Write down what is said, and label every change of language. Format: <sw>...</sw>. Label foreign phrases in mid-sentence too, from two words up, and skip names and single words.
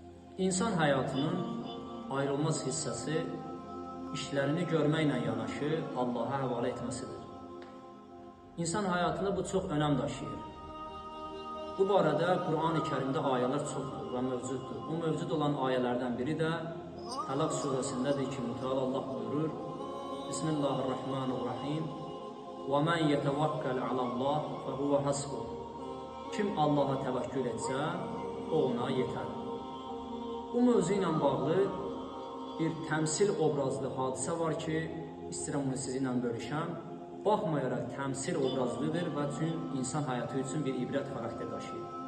<az>İnsan həyatının ayrılmaz hissəsi işlərini görməklə yanaşı Allaha həvalə etməsidir. İnsan həyatında bu çox önəm daşıyır. Bu barədə Qur'an-ı Kərimdə ayələr çoxdur və mövcuddur. Bu mövcud olan ayələrdən biri də Təlaq surəsindədir ki, Mütəala Allah buyurur: Bismillahirrahmanirrahim.</az> <ar>وَمَنْ يَتَوَكَّلْ عَلَى اللّٰهِ فَهُوَ حَسْبُهُ.</ar> <az>Kim Allaha təvəkkül etsə, o ona yetər. Bu mövzu ilə bağlı bir təmsil obrazlı hadisə var ki, istəyirəm bunu sizinlə bölüşəm. Baxmayaraq təmsil obrazlıdır və insan həyatı üçün bir ibrət xarakter daşıyır.</az>